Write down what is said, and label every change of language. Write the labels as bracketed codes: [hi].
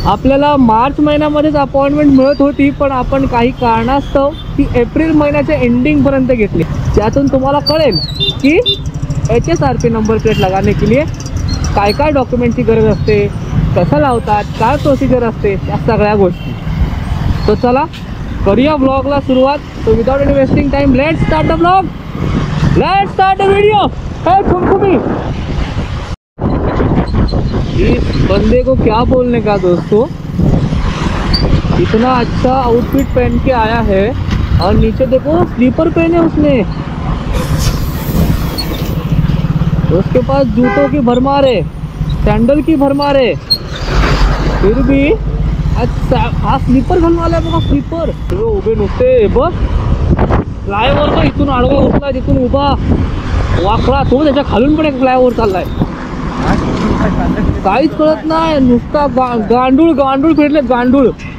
[mr] आपल्याला मार्च महिन्यामध्येच अपॉइंटमेंट मिळत होती, पण आपण काही कारणास्तव ती एप्रिल महिन्याच्या एंडिंगपर्यंत घेतली. त्यातून तुम्हाला कळेल की HSRP नंबर प्लेट [hi] लगाने के लिए [mr] काय काय डॉक्युमेंटची गरज असते, कसं लावतात, काय प्रोसिजर असते, या सगळ्या गोष्टी. तो चला करूया ब्लॉगला सुरुवात. [en] तो without any wasting time let's start the blog, let's start the video. [hi] हे ठुमठुमी, इस बंदे को क्या बोलने का दोस्तों, इतना अच्छा आउटफिट पहन के आया है और नीचे देखो स्लीपर पहने उसने. उसके पास जूतों की भरमार है, सैंडल की भरमार है, फिर भी [mr] अच्छा हा स्लीपर घालून आलाय बघा. स्लीपर उभे नुसते बघ. फ्लायओव्हर का इथून आडवा उठला, तिथून उभा वाकडा तो, त्याच्या खालून पण एक फ्लायओव्हर चाललाय. काहीच कळत नाही, नुसता गांडूळ फिरले, गांडूळ.